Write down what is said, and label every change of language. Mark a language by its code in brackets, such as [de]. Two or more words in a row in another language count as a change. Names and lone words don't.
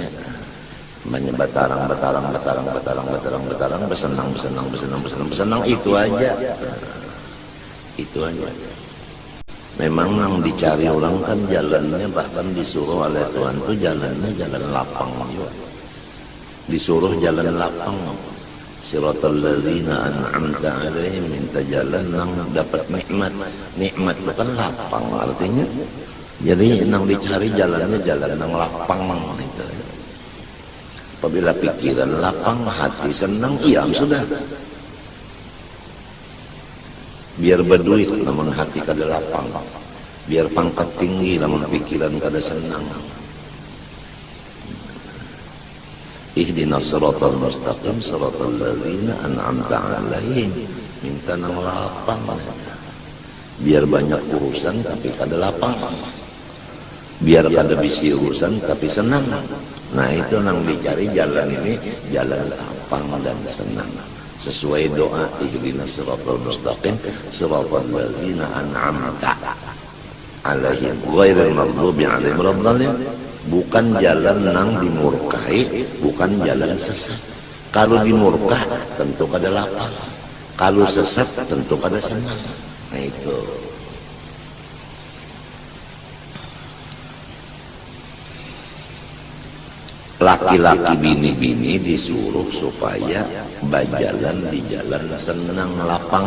[bjn] Banyak betarang besenang itu aja. Itu aja. Memang yang dicari orang kan jalannya, bahkan disuruh oleh Tuhan tuh jalannya jalan lapang juga. Disuruh jalan lapang, [ar] صراط الذين أنعمت عليهم, [bjn] minta jalan nang dapat nikmat. Nikmat itu kan lapang artinya. Jadi nang dicari jalannya jalan nang lapang itu. Apabila pikiran lapang, hati senang, iya sudah. Biar berduit namun hati kada lapang. Biar pangkat tinggi namun pikiran kada senang. [ar] اهدنا الصراط المستقيم صراط الذين أنعمت عليهم, [bjn] minta nang lapang. Biar banyak urusan tapi kada lapang. Biar kada bisi urusan tapi senang. Nah itu nang dicari jalan ini, jalan lapang dan senang. Sesuai doa [ar] اهدنا الصراط المستقيم صراط الذين أنعمت عليهم غير المغضوب عليهم ولا الضالين. [bjn] Bukan jalan nang dimurkai, bukan jalan sesat. Kalau dimurka tentu kada lapang, kalau sesat tentu kada senang. Nah itu. Laki-laki bini-bini disuruh supaya berjalan di jalan senang lapang.